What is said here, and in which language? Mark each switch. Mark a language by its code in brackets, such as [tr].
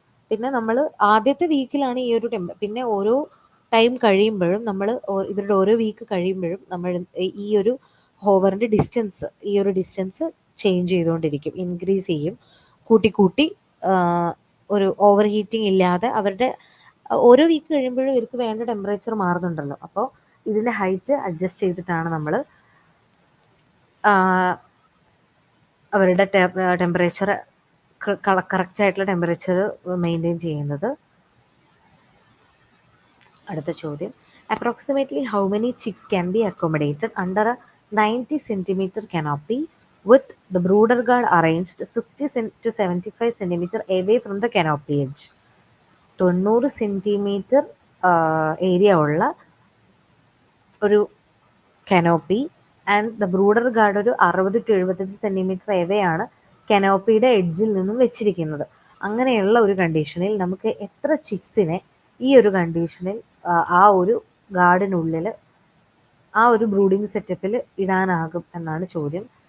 [ml] പിന്നെ നമ്മൾ ആദ്യത്തെ വീക്കിലാണ് ഈ ഒരു പിന്നെ ഓരോ ടൈം കഴിയുമ്പോഴും ഇവരുടെ ഓരോ വീക്ക് കഴിയുമ്പോഴും നമ്മൾ ഈ ഒരു ഹോവറിൻ്റെ ഡിസ്റ്റൻസ് ചേഞ്ച് ചെയ്തുകൊണ്ടിരിക്കും, ഇൻക്രീസ് ചെയ്യും, കൂട്ടി ഒരു ഓവർ ഹീറ്റിംഗ് ഇല്ലാതെ അവരുടെ ഓരോ വീക്ക് കഴിയുമ്പോഴും ഇവർക്ക് വേണ്ട ടെമ്പറേച്ചർ മാറുന്നുണ്ടല്ലോ. അപ്പോൾ ഇതിൻ്റെ ഹൈറ്റ് അഡ്ജസ്റ്റ് ചെയ്തിട്ടാണ് നമ്മൾ അവരുടെ ടെമ്പറേച്ചർ കറക്റ്റ് ആയിട്ടുള്ള ടെമ്പറേച്ചർ മെയിൻറ്റെയിൻ ചെയ്യുന്നത്. അടുത്ത ചോദ്യം, [en] Approximately how many chicks can be accommodated under a 90 centimetre canopy with the brooder guard arranged 60 to 75 centimeter away from the canopy edge? [ml] 90 centimetre area ഉള്ള ഒരു canopy and the brooder guard ഒരു 60 to 75 centimetre away ആണ് കനോപ്പിയുടെ എഡ്ജിൽ നിന്നും വെച്ചിരിക്കുന്നത്. അങ്ങനെയുള്ള ഒരു കണ്ടീഷനിൽ നമുക്ക് എത്ര ചിക്സിനെ ഈ ഒരു കണ്ടീഷനിൽ ആ ഒരു ഗാർഡിനുള്ളിൽ ആ ഒരു ബ്രൂഡിംഗ് സെറ്റപ്പിൽ ഇടാനാകും എന്നാണ് ചോദ്യം.